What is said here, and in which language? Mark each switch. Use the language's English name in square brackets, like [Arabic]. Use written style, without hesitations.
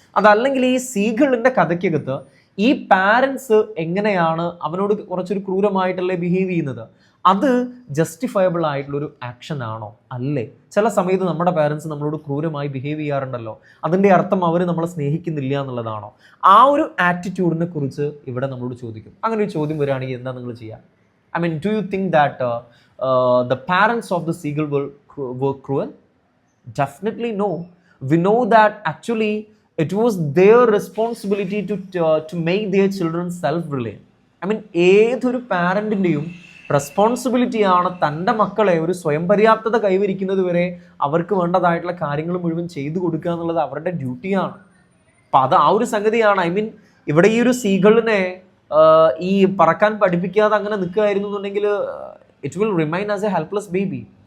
[Malayalam] അതല്ലെങ്കിൽ ഈ സീകളിൻ്റെ കഥയ്ക്കകത്ത് ഈ പാരൻസ് എങ്ങനെയാണ് അവനോട് കുറച്ചൊരു ക്രൂരമായിട്ടല്ലേ ബിഹേവ് ചെയ്യുന്നത്, അത് ജസ്റ്റിഫയബിൾ ആയിട്ടുള്ളൊരു ആക്ഷൻ ആണോ അല്ലേ? ചില സമയത്ത് നമ്മുടെ പാരൻസ് നമ്മളോട് ക്രൂരമായി ബിഹേവ് ചെയ്യാറുണ്ടല്ലോ. അതിൻ്റെ അർത്ഥം അവർ നമ്മളെ സ്നേഹിക്കുന്നില്ല എന്നുള്ളതാണോ? ആ ഒരു ആറ്റിറ്റ്യൂഡിനെ കുറിച്ച് ഇവിടെ നമ്മളോട് ചോദിക്കും. അങ്ങനെ ഒരു ചോദ്യം വരികയാണെങ്കിൽ എന്താ നിങ്ങൾ ചെയ്യുക? [English] do you think that the parents of the seagull were cruel? Definitely no. We know that actually it was their responsibility to make their children self-reliant. [Malayalam] ഏതൊരു പാരൻറ്റിൻ്റെയും റെസ്പോൺസിബിലിറ്റിയാണ് തൻ്റെ മക്കളെ ഒരു സ്വയം പര്യാപ്തത കൈവരിക്കുന്നത് വരെ അവർക്ക് വേണ്ടതായിട്ടുള്ള കാര്യങ്ങൾ മുഴുവൻ ചെയ്തു കൊടുക്കുക എന്നുള്ളത് അവരുടെ ഡ്യൂട്ടിയാണ്. അപ്പം അത് ആ ഒരു സംഗതിയാണ്. ഇവിടെ ഈ ഒരു സീകളിനെ ഈ പറക്കാൻ പഠിപ്പിക്കാതെ അങ്ങനെ നിൽക്കുകയായിരുന്നു എന്നുണ്ടെങ്കിൽ [English] It will remain as a helpless baby.